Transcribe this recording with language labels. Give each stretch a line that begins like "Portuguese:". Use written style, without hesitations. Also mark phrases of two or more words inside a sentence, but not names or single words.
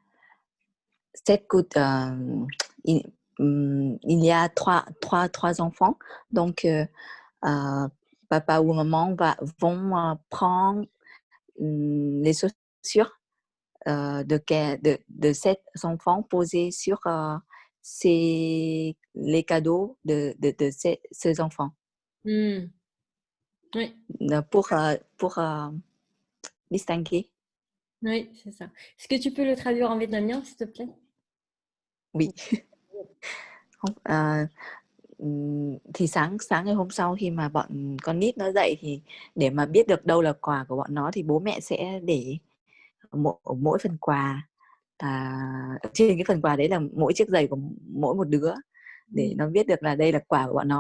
French: Il y a trois enfants, donc papa ou maman vont prendre les chaussures de 7 enfants posés sur les cadeaux de ces enfants. Oui. Pour distinguer. Oui, c'est ça. Est-ce que tu peux le traduire en vietnamien, s'il te plaît? Oui.
Vietnamese: Thì sáng ngày hôm sau khi mà bọn con nít nó dậy thì để mà biết được đâu là quà của bọn nó thì bố mẹ sẽ để mỗi phần quà trên cái phần quà đấy là mỗi chiếc giày của mỗi một đứa để nó biết được là đây là quà của bọn nó.